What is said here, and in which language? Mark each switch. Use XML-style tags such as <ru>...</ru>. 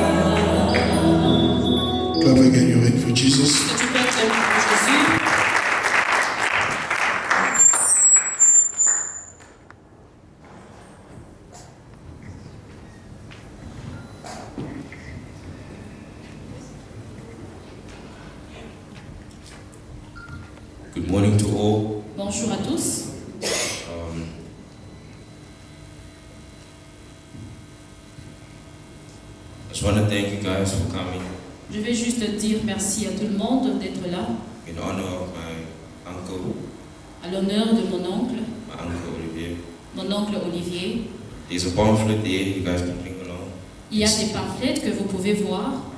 <en>clap again your hand for Jesus?</en> <fr>Est-ce que tu peux acclamer pour Jésus?</fr> <en>Good morning to all.</en> <fr>Bonjour à tous.</fr> <en>I just want to thank you guys for coming</en> <fr>Je vais juste dire merci à tout le monde d'être là,</fr> <en>in honor of my uncle</en> <fr>à l'honneur de mon oncle</fr> <en>Olivier.</en> <fr>Olivier.</fr> <en>There's a pamphlet there, you guys can bring along.</en> <fr>Il y a des pamphlets que vous pouvez voir,</fr>